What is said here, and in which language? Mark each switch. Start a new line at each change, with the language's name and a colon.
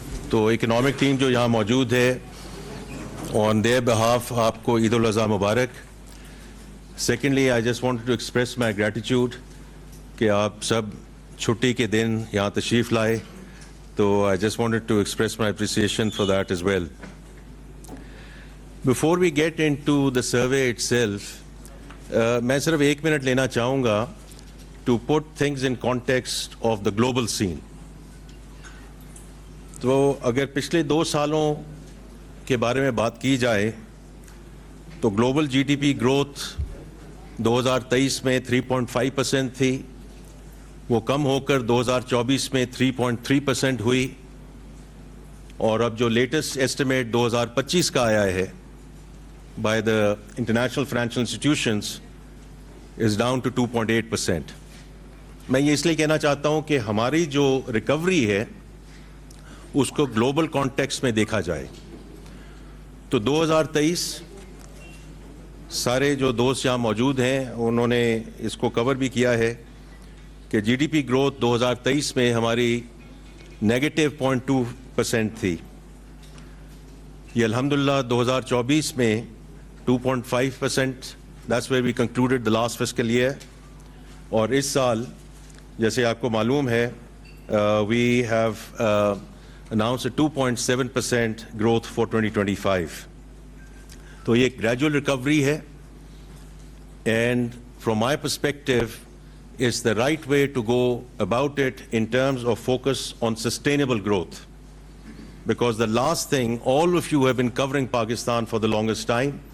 Urdu: تو economic team جو یہاں موجود ہے
English: on their behalf
Urdu: آپ کو عید الاضحیٰ مبارک.
English: Secondly, I just wanted to express my gratitude
Urdu: کہ آپ سب چھٹی کے دن یہاں تشریف لائے.
English: تو I just wanted to express my appreciation for that as well. Before we get into the survey itself,
Urdu: میں صرف 1 منٹ لینا چاہوں گا
English: to put things in context of the global scene.
Urdu: تو اگر پچھلے 2 سالوں کے بارے میں بات کی جائے تو global جی D P growth 2023 میں 3.5% تھی. وہ کم ہو کر 2024 میں 3.3% ہوئی اور اب جو لیٹسٹ ایسٹیمیٹ 2025 کا آیا ہے
English: by the international financial institutions is down to
Urdu: 2.8%. میں یہ اس لیے کہنا چاہتا ہوں کہ ہماری جو ریکوری ہے اس کو گلوبل کانٹیکسٹ میں دیکھا جائے تو 2023 سارے جو دوست یہاں موجود ہیں انہوں نے اس کو کور بھی کیا ہے کہ جی ڈی پی گروتھ 2023 میں ہماری -0.2% تھی. یہ الحمدللہ 2024 میں 2.5%.
English: That's where we concluded the last fiscal year.
Urdu: اور اس سال جیسے آپ کو معلوم ہے
English: we have announced a 2.7% growth for 2025.
Urdu: تو یہ گریجول ریکوری ہے
English: And from my perspective is the right way to go about it in terms of focus on sustainable growth because the last thing all of you have been covering Pakistan for the longest time.